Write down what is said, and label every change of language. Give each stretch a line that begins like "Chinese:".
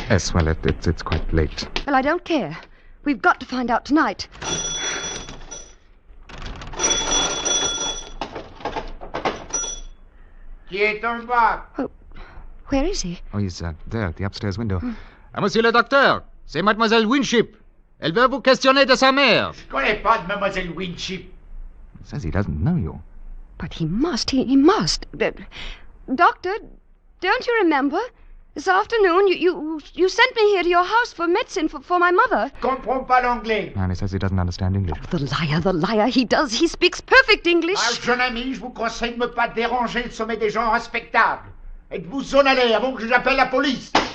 English: Yes, well, it's quite late. Well, I don't care. We've got to find out tonight.
French: Qui est en bas?
English: Oh, where is he? Oh, he's there at the upstairs window.
French: Monsieur le docteur, c'est Mademoiselle Winship. Elle veut vous questionner de sa mère. Je connais pas de Mademoiselle Winship.
English: He says he doesn't know you. But he must. He must. Doctor, don't you remember? This afternoon, you sent me here to your house for medicine for my mother.
French: Comprends pas l'anglais.
English: And he says he doesn't understand English. The liar. He does. He speaks perfect English.
French: Jeune ami, je vous conseille de ne pas déranger le sommet des gens respectables. Et de vous en aller avant que j'appelle la police.